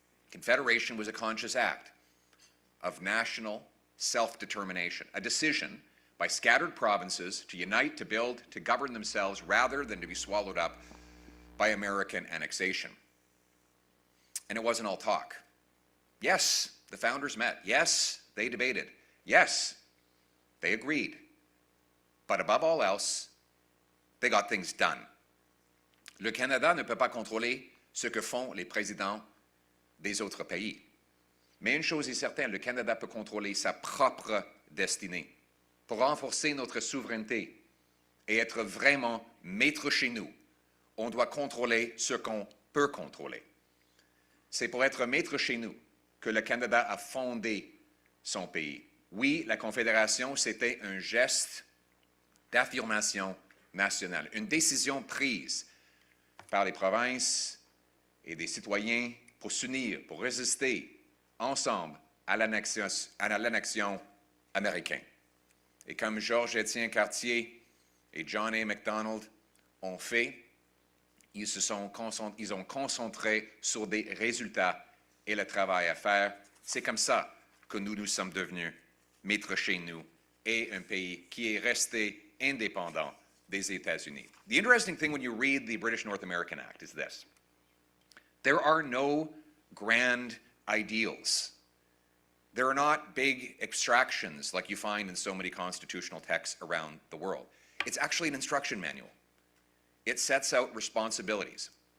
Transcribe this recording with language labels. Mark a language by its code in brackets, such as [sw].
[en] Confederation was a conscious act of national self-determination, a decision by scattered provinces to unite, to build, to govern themselves rather than to be swallowed up by American annexation. And it wasn't all talk. Yes, the founders met. Yes, they debated. Yes, they agreed. But above all else, they got things done. [fr] Le Canada ne peut pas contrôler ce que font les présidents des autres pays. Mais une chose est certaine, le Canada peut contrôler sa propre destinée. Pour renforcer notre souveraineté et être vraiment maître chez nous, on doit contrôler ce qu'on peut contrôler. C'est pour être maître chez nous que le Canada a fondé son pays. Oui, la Confédération, c'était un geste d'affirmation nationale, une décision prise par les provinces et des citoyens pour s'unir, pour résister ensemble à l'annexion américaine. Et comme Georges-Étienne Cartier et John A. Macdonald ont fait, ils ont concentré sur des résultats et le travail à faire. C'est comme ça que nous sommes devenus maîtres chez nous et un pays qui est resté indépendant des États-Unis. [en] The interesting thing when you read the British North American Act is this. There are no grand ideals. There are not big abstractions like you find in so many constitutional texts around the world. It's actually an instruction manual. It sets out responsibilities.